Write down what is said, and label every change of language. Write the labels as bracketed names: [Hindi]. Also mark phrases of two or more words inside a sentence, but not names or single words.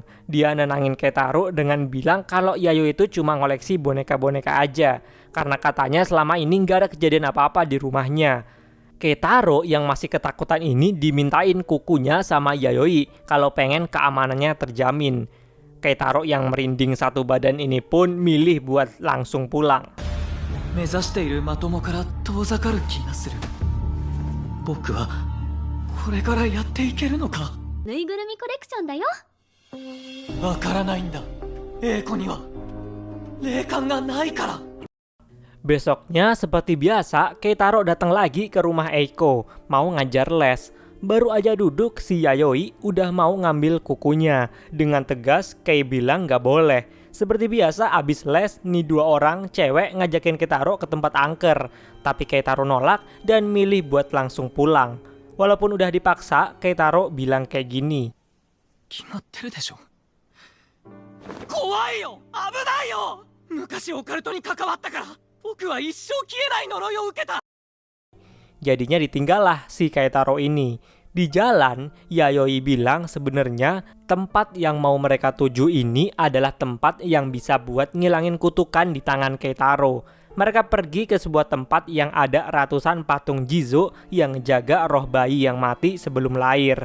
[Indonesian] Dia nenangin Keitaro dengan bilang kalau Yayoi itu cuma ngoleksi boneka-boneka aja. Karena katanya selama ini nggak ada kejadian apa-apa di rumahnya. Keitaro yang masih ketakutan ini dimintain kukunya sama Yayoi kalau pengen keamanannya terjamin. Keitaro yang merinding satu badan ini pun milih buat langsung pulang. [Japanese] 目指しているまともから遠ざかる気がする。僕はこれからやっていけるのか。ぬいぐるみコレクションだよ。わからないんだ。英子には霊感がないから。 [Indonesian] Besoknya seperti biasa, Keitaro datang lagi ke rumah Eiko, mau ngajar les. Baru aja duduk, si Yayoi udah mau ngambil kukunya. Dengan tegas, Kei bilang gak boleh. Seperti biasa, abis les, nih dua orang cewek ngajakin Keitaro ke tempat angker. Tapi Keitaro nolak dan milih buat langsung pulang. Walaupun udah dipaksa, Keitaro bilang kayak gini. [Japanese] 決まってるでしょ。怖いよ、危ないよ。昔オカルトに関わったから。 僕は一生消えない呪いを受けた。 [Indonesian] Jadinya ditinggal lah si Keitaro ini. Di jalan, Yayoi bilang sebenarnya tempat yang mau mereka tuju ini adalah tempat yang bisa buat ngilangin kutukan di tangan Keitaro. Mereka pergi ke sebuah tempat yang ada ratusan patung Jizo yang jaga roh bayi yang mati sebelum lahir.